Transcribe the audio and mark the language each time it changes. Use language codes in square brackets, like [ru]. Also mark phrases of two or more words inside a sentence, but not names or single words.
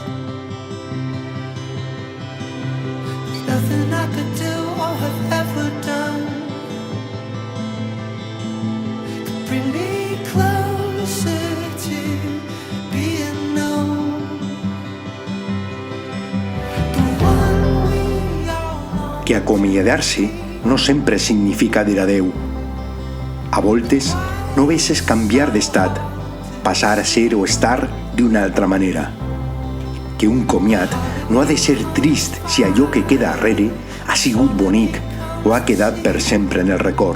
[en] There's nothing I could do or have ever done could bring me closer to being known. The one we all know. [ca] Que acomiadar-se no sempre significa dir adeu. A voltes, no és canviar d'estat, passar a ser o estar d'una altra manera. Que un comiat no ha de ser trist si allò que queda darrere ha sigut bonic o ha quedat per sempre en el record.